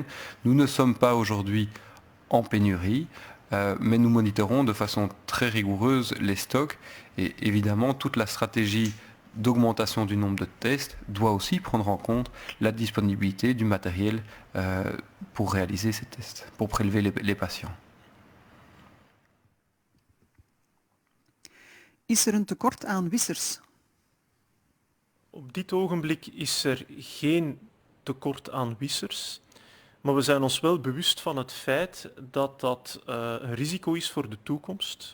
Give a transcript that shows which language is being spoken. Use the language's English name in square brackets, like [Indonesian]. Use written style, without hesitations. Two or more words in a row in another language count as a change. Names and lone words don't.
[French] Nous ne sommes pas aujourd'hui en pénurie, mais nous monitorons de façon très rigoureuse les stocks, et évidemment toute la stratégie d'augmentation du nombre de tests doit aussi prendre en compte la disponibilité du matériel pour réaliser ces tests, pour prélever les patients. [Dutch] Is er een tekort aan wissers? Op dit ogenblik is er geen tekort aan wissers, maar we zijn ons wel bewust van het feit dat dat een risico is voor de toekomst.